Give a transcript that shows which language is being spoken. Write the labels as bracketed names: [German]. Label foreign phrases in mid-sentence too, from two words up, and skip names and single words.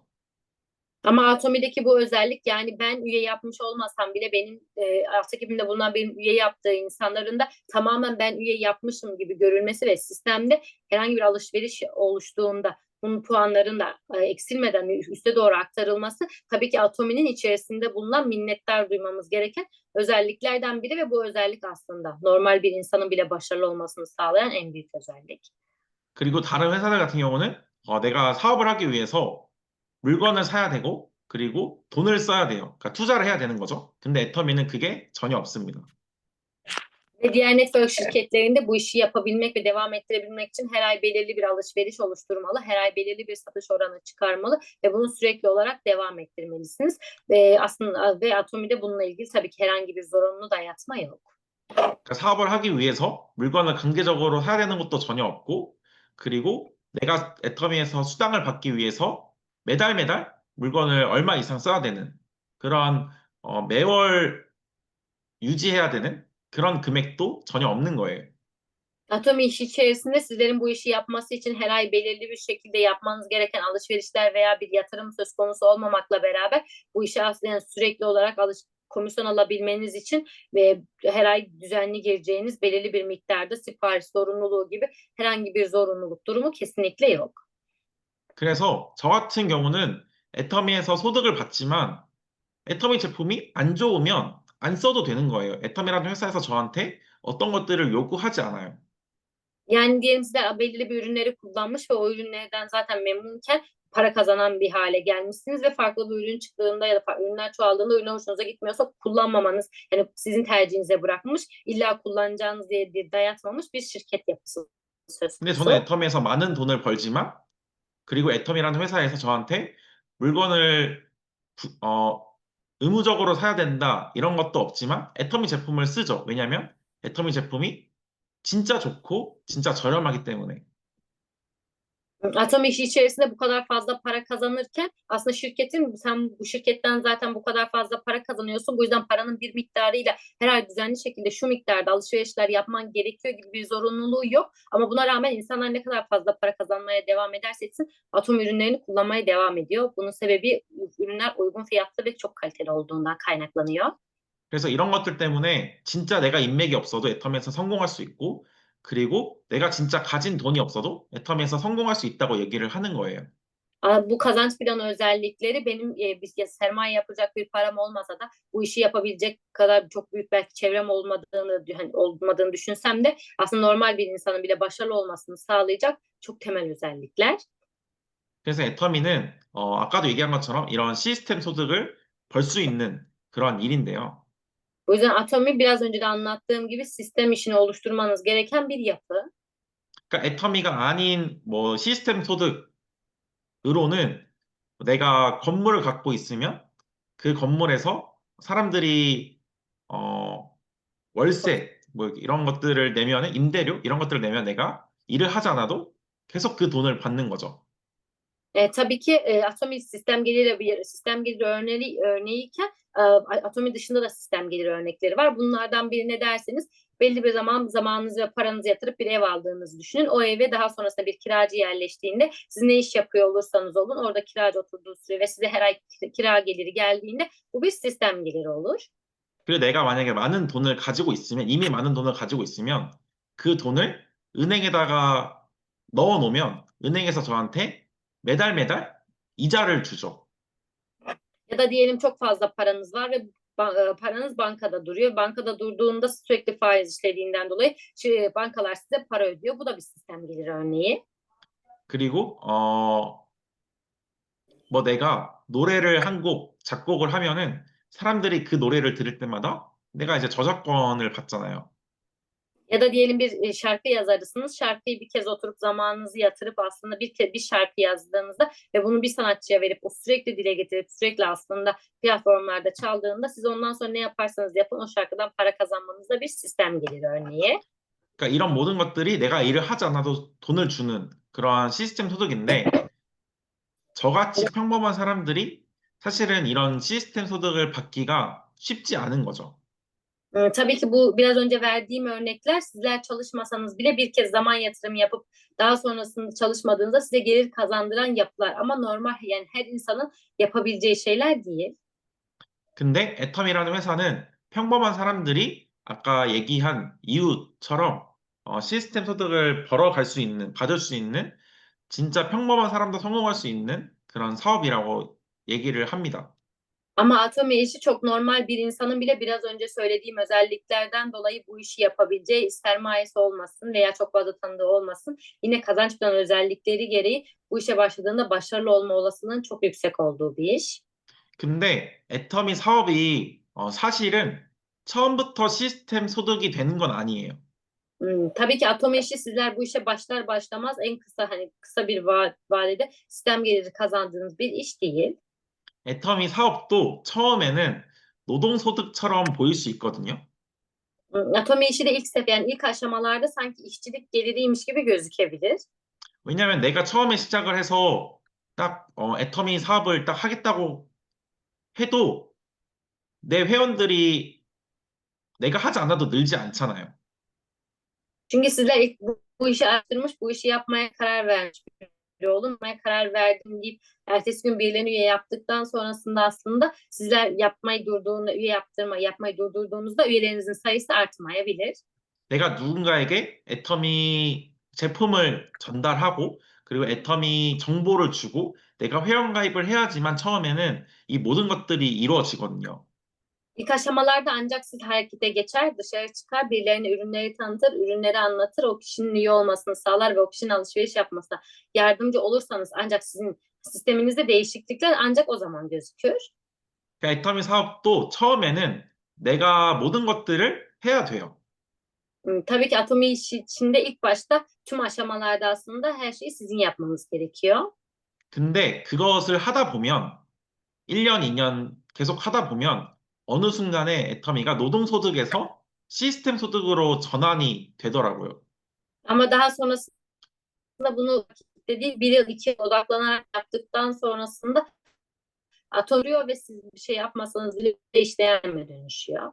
[Turkish] Ama Atomi'deki bu özellik yani ben üye yapmış olmasam bile benim alt ekibimde bulunan benim üye yaptığı insanların da tamamen ben üye yapmışım gibi görülmesi ve sistemde herhangi bir alışveriş oluştuğunda bunun puanların da eksilmeden üste doğru aktarılması tabii ki Atomi'nin içerisinde bulunan minnettar duymamız gereken özelliklerden biri ve bu özellik aslında normal bir insanın bile başarılı olmasını sağlayan en büyük özellik. [Korean] 그리고 다른 회사들 같은 경우는 내가 사업을 하기 위해서 물건을 사야 되고 그리고 돈을 써야 돼요. 그러니까 투자를 해야 되는 거죠. 근데 애터미는 그게 전혀 없습니다. [Turkish] Ve diğer network şirketlerinde bu işi yapabilmek ve devam ettirebilmek için her ay belirli bir alışveriş oluşturmalı, her ay belirli bir satış oranı çıkarmalı ve bunu sürekli olarak devam ettirmelisiniz. Aslında ve Atomi'de bununla ilgili tabii ki herhangi bir zorunlu dayatma yok. [Korean] 그러니까 사업을 하기 위해서 물건을 강제적으로 사야 되는 것도 전혀 없고, 그리고 내가 애터미에서 수당을 받기 위해서 매달 물건을 얼마 이상 써야 되는 그런 매월 유지해야 되는 그런 금액도 전혀 없는 거예요. [Turkish] Atomi işi içerisinde sizlerin bu işi yapması için her ay belirli bir şekilde yapmanız gereken alışverişler veya bir yatırım söz konusu olmamakla beraber bu işi aslında sürekli olarak komisyon alabilmeniz için ve her ay düzenli gireceğiniz belirli bir miktarda sipariş zorunluluğu gibi herhangi bir zorunluluk durumu kesinlikle yok. [Korean] 그래서 저 같은 경우는 애터미에서 소득을 받지만 애터미 제품이 안 좋으면 안 써도 되는 거예요. 애터미라는 회사에서 저한테 어떤 것들을 요구하지 않아요. [Turkish] Yani diyelim sizler belirli bir ürünleri kullanmış ve o ürünlerden zaten memnunken para kazanan bir hale gelmişsiniz ve farklı bir ürün çıktığında ya da ürünler çoğaldığında ürün hoşunuza gitmiyorsa kullanmamanız yani sizin tercihinize bırakmış illa kullanacağınız diye dayatmamış bir şirket yapısı söz [Korean] 근데 저는 [Turkish] konusu. [Korean] 애터미에서 많은 돈을 벌지만 그리고 애터미라는 회사에서 저한테 물건을 의무적으로 사야 된다 이런 것도 없지만 애터미 제품을 쓰죠. 왜냐하면 애터미 제품이 진짜 좋고 진짜 저렴하기 때문에. [Turkish] Atom işi içerisinde bu kadar fazla para kazanırken aslında şirketin sen bu şirketten zaten bu kadar fazla para kazanıyorsun. Bu yüzden paranın bir miktarıyla her ay düzenli şekilde şu miktarda alışverişler yapman gerekiyor gibi bir zorunluluğu yok. Ama buna rağmen insanlar ne kadar fazla para kazanmaya devam ederse etsin Atom ürünlerini kullanmaya devam ediyor. Bunun sebebi ürünler uygun fiyatlı ve çok kaliteli olduğundan kaynaklanıyor. [Korean] 그래서 이런 것들 때문에 진짜 내가 인맥이 없어도 애터미에서 성공할 수 있고 그리고 내가 진짜 가진 돈이 없어도 애터미에서 성공할 수 있다고 얘기를 하는 거예요. [Turkish] Bu kazanç planı özellikleri benim sermaye yapacak bir param olmasa da bu işi yapabilecek kadar çok büyük belki çevrem olmadığını düşünsem de aslında normal bir insanın bile başarılı olmasını sağlayacak çok temel özellikler. [Korean] 그래서 애터미는 아까도 얘기한 것처럼 이런 시스템 소득을 벌 수 있는 그런 일인데요. [Turkish] O yüzden atomi biraz önce de anlattığım gibi sistem işini oluşturmanız gereken bir yapı. [Korean] 그러니까 애터미가 아닌 뭐 시스템 소득으로는 내가 건물을 갖고 있으면 그 건물에서 사람들이 월세 뭐 이런 것들을 내면은 임대료 이런 것들을 내면 내가 일을 하지 않아도 계속 그 돈을 받는 거죠. [Turkish] Tabii ki atomi sistem geliri bir sistem geliri örneğiyken atomi dışında da sistem geliri örnekleri var. Bunlardan biri ne derseniz belli bir zamanınızı ve paranızı yatırıp bir ev aldığınızı düşünün. O eve daha sonrasında bir kiracı yerleştiğinde siz ne iş yapıyor olursanız olun orada kiracı oturduğu süre ve size her ay kira geliri geldiğinde bu bir sistem geliri olur. [Korean] 그리고 내가 만약에 많은 돈을 가지고 있으면 이미 많은 돈을 가지고 있으면 그 돈을 은행에다가 넣어 놓으면 은행에서 저한테 매달 이자를 주죠. [Turkish] Ya da diyelim çok fazla paranız var ve paranız bankada duruyor. Bankada durduğunda sürekli faiz işlediğinden dolayı bankalar size para ödüyor. Bu da bir sistem geliri örneği. [Korean] 그리고 뭐 내가 노래를 한 곡 작곡을 하면은 사람들이 그 노래를 들을 때마다 내가 이제 저작권을 받잖아요. [Turkish] Ya da diyelim bir şarkı yazarısınız. Şarkıyı bir kez oturup zamanınızı yatırıp aslında bir şarkı yazdığınızda ve bunu bir sanatçıya verip o sürekli dile getirip sürekli aslında platformlarda çaldığında siz ondan sonra ne yaparsanız yapın o şarkıdan para kazanmanız da bir sistem geliri örneği. [Korean] 그러니까 이런 모든 것들이 내가 일을 하지 않아도 돈을 주는 그러한 시스템 소득인데 저같이 평범한 사람들이 사실은 이런 시스템 소득을 받기가 쉽지 않은 거죠. [Turkish] Tabii ki bu biraz önce verdiğim örnekler sizler çalışmasanız bile bir kez zaman yatırımı yapıp daha sonrasında çalışmadığınızda size gelir kazandıran yapılar. Ama normal yani her insanın yapabileceği şeyler değil. [Korean] 근데 애텀이라는 회사는 평범한 사람들이 아까 얘기한 이웃처럼 시스템 소득을 벌어갈 수 있는, 받을 수 있는 진짜 평범한 사람도 성공할 수 있는 그런 사업이라고 얘기를 합니다. [Turkish] Ama Atomi işi çok normal bir insanın bile biraz önce söylediğim özelliklerden dolayı bu işi yapabileceği sermayesi olmasın veya çok fazla tanıdığı olmasın. Yine kazanç planı özellikleri gereği bu işe başladığında başarılı olma olasılığının çok yüksek olduğu bir iş. [Korean] 근데 애터미 사업이 사실은 처음부터 시스템 소득이 되는 건 아니에요. [Turkish] Tabii ki Atomi işi sizler bu işe başlar başlamaz en kısa hani kısa bir vadede sistem geliri kazandığınız bir iş değil. [Korean] 애터미 사업도 처음에는 노동소득처럼 보일 수 있거든요. [Turkish] Atomi işi de yani ilk aşamalarda sanki işçilik geliriymiş gibi gözükebilir. [Korean] 왜냐하면 내가 처음에 시작을 해서 딱 애터미 사업을 딱 하겠다고 해도 내 회원들이 내가 하지 않아도 늘지 않잖아요. [Turkish] Çünkü sizler ilk bu işi araştırmış, bu işi yapmaya karar vermiş biri olmaya karar verdim deyip ertesi gün birilerini üye yaptıktan sonrasında aslında sizler yapmayı durdurduğunuzda üyelerinizin sayısı artmayabilir. [Korean] 내가 누군가에게 애터미 제품을 전달하고 그리고 애터미 정보를 주고 내가 회원 가입을 해야지만 처음에는 이 모든 것들이 이루어지거든요. [Turkish] İlk aşamalarda ancak siz harekete geçer, dışarı çıkar, birilerine ürünleri tanıtır, ürünleri anlatır, o kişinin üye olmasını sağlar ve o kişinin alışveriş yapmasına yardımcı olursanız ancak sizin sisteminizde değişiklikler ancak o zaman gözükür. [Korean] 그러니까 애터미 사업도 처음에는 내가 모든 것들을 해야 돼요. [Turkish] Tabii ki Atomi işi içinde ilk başta tüm aşamalarda aslında her şeyi sizin yapmanız gerekiyor. [Korean] 근데 그것을 하다 보면 1년, 2년 계속 하다 보면 어느 순간에 애터미가 노동소득에서 시스템 소득으로 전환이 되더라고요. [Turkish] Ama daha sonrasında bunu dediği bir yıl iki yıl odaklanarak yaptıktan sonrasında atılıyor ve siz bir şey yapmasanız bile işleyenme dönüşüyor.